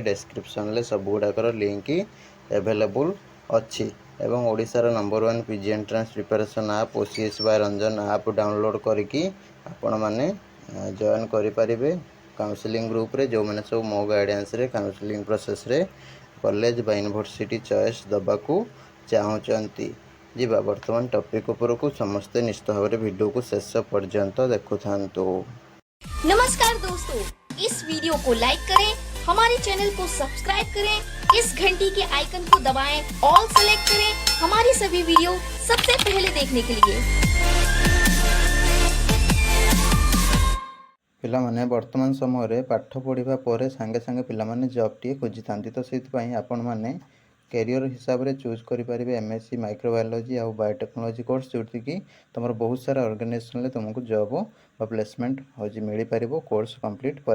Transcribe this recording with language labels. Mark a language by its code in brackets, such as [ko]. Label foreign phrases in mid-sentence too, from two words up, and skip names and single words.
[or] ଡେସ୍କ୍ରିପ୍ସନ୍ରେ ସବୁଗୁଡ଼ାକର [en] link available [or] ଅଛି ଏବଂ ଓଡ଼ିଶାର ନମ୍ବର 1 [en] PG entrance preparation app [or] OCS by ରଞ୍ଜନ ଆପ୍ ଡାଉନଲୋଡ଼୍ କରିକି ଆପଣମାନେ ଜଏନ୍ କରିପାରିବେ [en] counselling group. [or] ଯେଉଁମାନେ ସବୁ ମୋ ଗାଇଡ଼ାନ୍ସରେ [en] counselling process [or] କଲେଜ ବା [en] university choice [or] ଦେବାକୁ ଚାହୁଁଛନ୍ତି। ଯିବା ବର୍ତ୍ତମାନ ଟପିକ୍ ଉପରକୁ। ସମସ୍ତେ ନିଶ୍ଚିତ ଭାବରେ ଭିଡ଼ିଓକୁ ଶେଷ ପର୍ଯ୍ୟନ୍ତ ଦେଖୁଥାନ୍ତୁ। [hi] नमस्कार दोस्तों, इस वीडियो को लाइक करें, हमारे चैनल को सब्सक्राइब करें, इस घंटी के आइकन को दबाएं, [en] all select [hi] करें हमारी सभी वीडियो सबसे पहले देखने के लिए। [or] ପିଲାମାନେ ବର୍ତ୍ତମାନ ସମୟରେ ପାଠ ପଢ଼ିବା ପରେ ସାଙ୍ଗେ ସାଙ୍ଗେ ପିଲାମାନେ ଜବ୍ଟିଏ ଖୋଜିଥାନ୍ତି। ତ ସେଥିପାଇଁ ଆପଣମାନେ କ୍ୟାରିୟର ହିସାବରେ ଚୁଜ୍ କରିପାରିବେ [en] MSc microbiology [or] ଆଉ [en] biotechnology course, [or] ଯେଉଁଠିକି ତୁମର ବହୁତ ସାରା ଅର୍ଗାନାଇଜେସନ୍ରେ ତୁମକୁ ଜବ୍ ବା ପ୍ଲେସମେଣ୍ଟ ହେଉଛି ମିଳିପାରିବ [en] course complete [or] ପରେ।